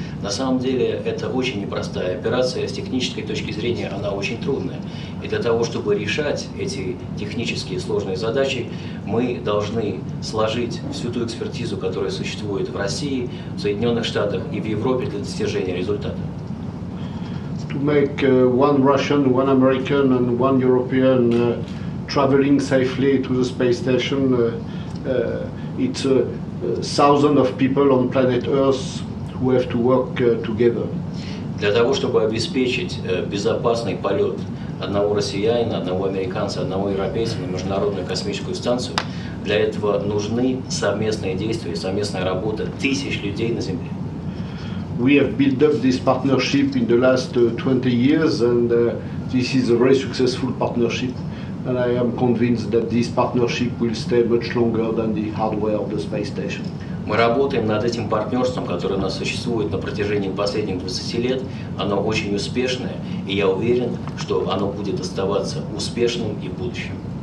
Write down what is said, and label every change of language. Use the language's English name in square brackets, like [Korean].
[Russian] На самом деле это очень непростая операция, с технической точки зрения она очень трудная. И для того, чтобы решать эти технические сложные задачи, мы должны сложить всю ту экспертизу, которая существует в России, в Соединенных Штатах и в Европе для достижения результата. [English] To make one Russian, one American, and one European traveling safely to the space station, it's thousands of people on planet Earth who have to work together. [Russian] Для того, чтобы обеспечить безопасный полет одного россиянина, одного американца, одного европейца на Международную космическую станцию, для этого нужны совместные действия, совместная работа тысяч людей на Земле. [English] We have built up this partnership in the last 20 years, and this is a very successful partnership. And I am convinced that this partnership will stay much longer than the hardware of the space station. [Russian] Мы работаем над этим партнерством, которое у нас существует на протяжении последних 20 лет. Оно очень успешное, и я уверен, что оно будет оставаться успешным и в будущем.